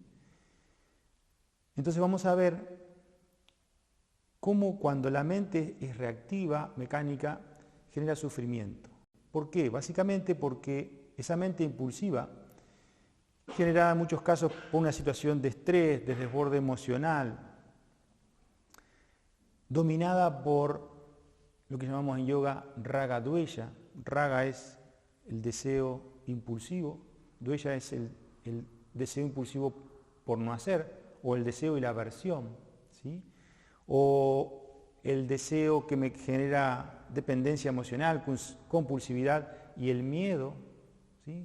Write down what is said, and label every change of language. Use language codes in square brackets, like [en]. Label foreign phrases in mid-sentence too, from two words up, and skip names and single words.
[es] Entonces vamos a ver cómo cuando la mente es reactiva, mecánica, genera sufrimiento. ¿Por qué? Básicamente porque esa mente impulsiva, generada en muchos casos por una situación de estrés, de desborde emocional, dominada por lo que llamamos en yoga [sa] राग द्वेष. [es] Raga es el deseo impulsivo, dvesha es el deseo impulsivo por no hacer, o el deseo y la aversión, ¿sí? O el deseo que me genera dependencia emocional, compulsividad y el miedo, ¿sí?